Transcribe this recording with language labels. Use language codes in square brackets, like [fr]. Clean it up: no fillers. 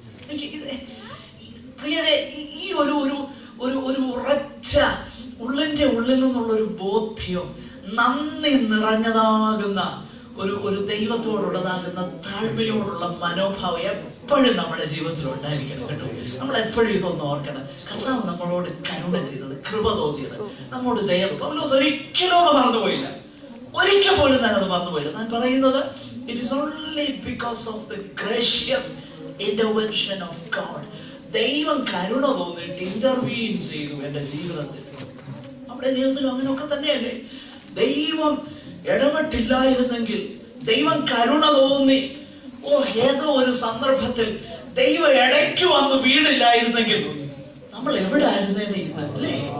[ml] എനിക്ക് പ്രിയരെ, ഈ ഒരു ഉറച്ച ഉള്ളിന്റെ ഉള്ളിൽ നിന്നുള്ള ഒരു ബോധ്യം, നന്ദി നിറഞ്ഞതാകുന്ന ഒരു ദൈവത്തോടുള്ളതാകുന്ന താഴ്മയോടുള്ള മനോഭാവം എപ്പോഴും നമ്മുടെ ജീവിതത്തിൽ ഉണ്ടായിരിക്കണം കേട്ടോ. നമ്മൾ എപ്പോഴും ഇതൊന്നും ഓർക്കണം. കർത്താവ് നമ്മളോട് കരുണ ചെയ്തത്, കൃപ തോന്നിയത്, നമ്മോട് ദയ. പൗലോസ് ഒരിക്കലും അത് മറന്നുപോയില്ല. ഒരിക്കൽ പോലും ഞാൻ അത് മറന്നുപോയില്ല. ഞാൻ പറയുന്നത് [en] it is only because of the gracious intervention of God. [ml] ദൈവം കരുണ തോന്നിയിട്ട് ഇന്റർവീൻ ചെയ്തു എന്റെ ജീവിതത്തിൽ. നമ്മുടെ ജീവിതത്തിൽ അങ്ങനെയൊക്കെ തന്നെയല്ലേ? ദൈവം ഇടപെട്ടില്ലായിരുന്നെങ്കിൽ, ദൈവം കരുണ തോന്നി ഏതോ ഒരു സന്ദർഭത്തിൽ ദൈവം ഇടയ്ക്ക് വന്ന് വീണില്ലായിരുന്നെങ്കിൽ നമ്മൾ എവിടെ ആയിരുന്നേനെ ഇന്ന്, അല്ലേ?